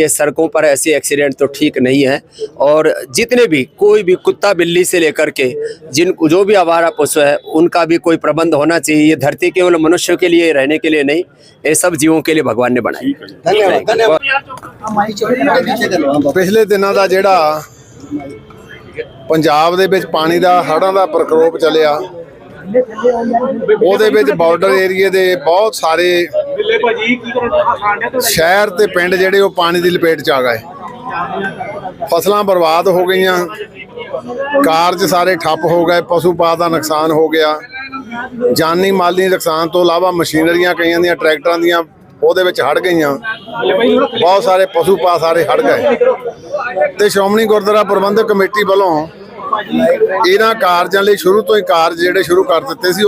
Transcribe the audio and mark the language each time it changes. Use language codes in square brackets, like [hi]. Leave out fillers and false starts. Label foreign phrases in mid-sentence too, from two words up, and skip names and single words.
[hi] सड़कों पर ऐसे एक्सीडेंट तो ठीक नहीं है, और जितने भी कोई भी कुत्ता बिल्ली से लेकर के जो भी आवारा पशु है, उनका भी कोई प्रबंध होना चाहिए। ये धरती केवल मनुष्य के लिए रहने के लिए नहीं, ये सब जीवों के लिए भगवान ने बनाई। धन्यवाद। पिछले दिनों का [pa] ਜਿਹੜਾ पंजाब ਦੇ ਵਿੱਚ ਪਾਣੀ ਦਾ ਹੜ੍ਹਾਂ ਦਾ ਪ੍ਰਕੋਪ ਚੱਲਿਆ, ਉਹਦੇ ਵਿੱਚ ਬਾਰਡਰ ਏਰੀਏ ਦੇ ਬਹੁਤ ਸਾਰੇ ਸ਼ਹਿਰ ਤੇ ਪਿੰਡ ਜਿਹੜੇ ਵੋ ਪਾਣੀ ਕੀ ਲਪੇਟ ਚ ਆ ਗਏ। ਫਸਲਾਂ ਬਰਬਾਦ ਹੋ ਗਈਆਂ, ਕਾਰਜ ਸਾਰੇ ਠੱਪ ਹੋ ਗਏ, ਪਸ਼ੂ ਪਾਤ ਦਾ ਨੁਕਸਾਨ ਹੋ ਗਿਆ, ਜਾਨੀ ਮਾਲੀ ਨੁਕਸਾਨ ਤੋਂ ਇਲਾਵਾ ਮਸ਼ੀਨਰੀਆਂ ਕਈਆਂ ਦੀਆਂ ਟਰੈਕਟਰਾਂ ਦੀਆਂ ਉਹਦੇ ਵਿੱਚ ਹੜ ਗਈਆਂ, ਬਹੁਤ ਸਾਰੇ ਪਸ਼ੂ ਪਾ ਸਾਰੇ ਹੜ ਗਏ। ਤੇ ਸ਼੍ਰੋਮਣੀ ਗੁਰਦੁਆਰਾ ਪ੍ਰਬੰਧਕ ਕਮੇਟੀ ਵੱਲੋਂ ਇਹਨਾਂ ਕਾਰਜਾਂ ਲਈ ਸ਼ੁਰੂ ਤੋਂ ਹੀ ਕਾਰਜ ਜਿਹੜੇ ਸ਼ੁਰੂ ਕਰ ਦਿੱਤੇ ਸੀ।